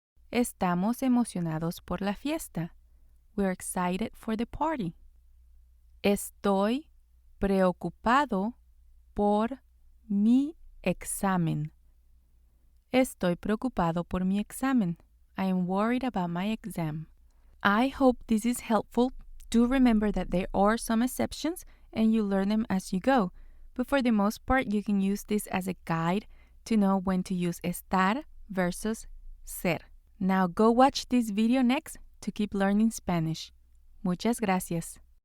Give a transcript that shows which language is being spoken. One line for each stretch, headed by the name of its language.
Spanish: Estamos emocionados por la fiesta.
English: We're excited for the party.
Spanish: Estoy preocupado por mi examen. Estoy preocupado por mi examen.
English: I am worried about my exam. I hope this is helpful. Do remember that there are some exceptions and you learn them as you go. But for the most part, you can use this as a guide to know when to use estar versus ser. Now go watch this video next to keep learning Spanish.
Spanish: Muchas gracias.